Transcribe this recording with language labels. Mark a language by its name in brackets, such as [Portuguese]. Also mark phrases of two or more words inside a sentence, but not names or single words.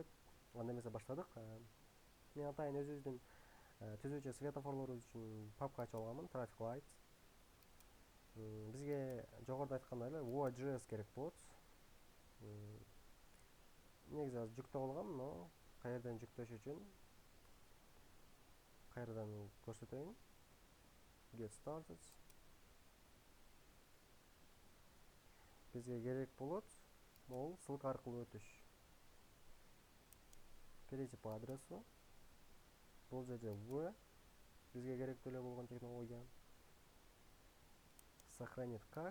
[Kyrgyz] Анда эмесе баштадык. Мен атайын өзүбүздүн түзүүчү светофорлорубуз үчүн папка ачып алганмын, [English] Traffic Lights. [Kyrgyz] Бизге жогоруда айткандай эле Vue.js керек болот. Негизи азыр жүктөп алгам, но каерден жүктөш үчүн кайрадан көрсөтөйүн. [English] Get started. [Kyrgyz] Бизге керек болот бул ссылка аркылуу өтүш. [Russian] Перейти по адресу. [Kyrgyz] Бул жерде Vue бизге керектүү эле болгон технология. [Russian] Сохранить как.